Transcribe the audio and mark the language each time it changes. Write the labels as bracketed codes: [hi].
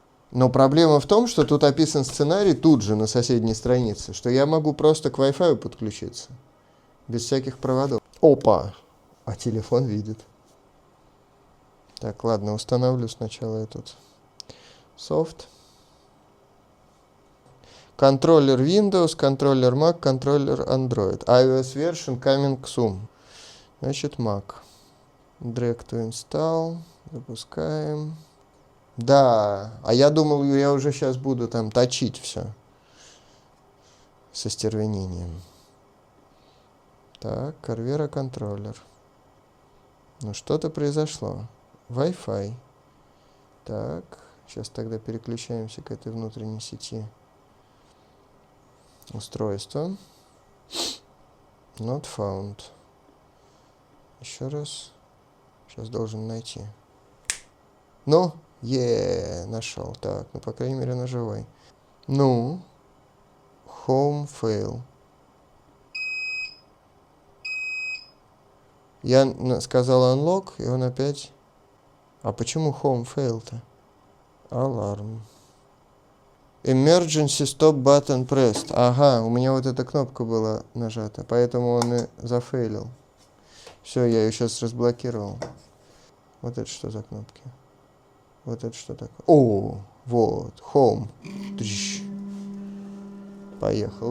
[ru] Но проблема в том, что тут описан сценарий тут же на соседней странице, что я могу просто к Wi-Fi подключиться. Без всяких проводов. Опа! А телефон видит. Так, ладно, установлю сначала этот софт. Контроллер Windows, контроллер Mac, контроллер Android. [en] iOS version coming soon. [ru] Значит, [en] Mac. Drag to install. [ru] Запускаем. Да, а я думал, я уже сейчас буду там точить все. Со стервенением. Так, Carvera контроллер. Ну, что-то произошло. Wi-Fi. Так, сейчас тогда переключаемся к этой внутренней сети. Устройство. Not found. Еще раз. Сейчас должен найти. Ну, нашел. Так, ну, по крайней мере, на живой. [en] Ну, home fail. [ru] Я сказал unlock, и он опять... А почему [en] home fail- [ru] то? [en] Alarm. Emergency stop button pressed. [ru] Ага, у меня вот эта кнопка была нажата, поэтому он и зафейлил. Все, я ее сейчас разблокировал. Вот это что за кнопки? Вот это что такое? О, вот, home. Поехал.